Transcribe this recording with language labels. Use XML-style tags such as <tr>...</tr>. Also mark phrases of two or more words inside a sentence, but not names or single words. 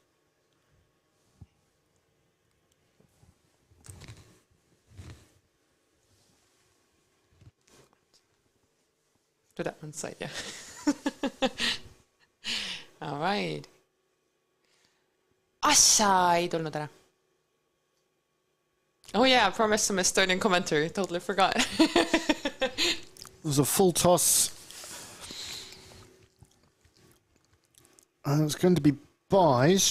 <en>To that one side, yeah. All right.</en> <et>Assa ei tulnud ära.</et> <en>Oh yeah, I promised some Estonian commentary. Totally forgot. It was a full toss. And it's going to be buys.</en>